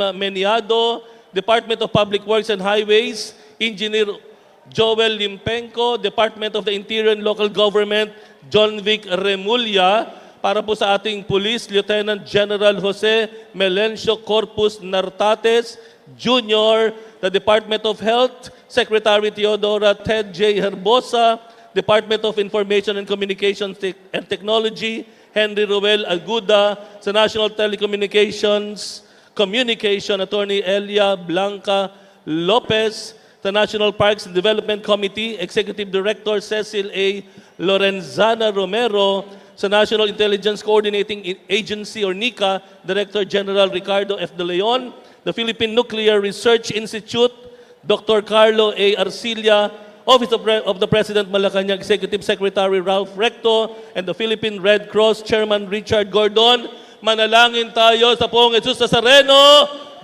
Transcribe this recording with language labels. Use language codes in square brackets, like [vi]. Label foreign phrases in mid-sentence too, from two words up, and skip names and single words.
[en] Meniado, Department of Public Works and Highways, Engineer Joel Limpenko, Department of the Interior and Local Government, John Vic Remulla. [tl] Para po sa ating Police, Lieutenant General Jose Melencio Corpus Nartates Jr., [en] the Department of Health, Secretary Teodora Ted J. Herbosa, Department of Information and Communications and Technology, Henry Ruel Aguda, sa National Telecommunications Communication, Attorney Elia Blanca Lopez, sa National Parks and Development Committee, Executive Director Cecil A. Lorenzana Romero, sa National Intelligence Coordinating Agency or NICA, Director General Ricardo F. De Leon, the Philippine Nuclear Research Institute, Dr. Carlo A. Arcilla, Office of the President Malacanang Executive Secretary Ralph Recto, and the Philippine Red Cross Chairman Richard Gordon. [tl] Manalangin tayo sa Poong Jesus Nazareno.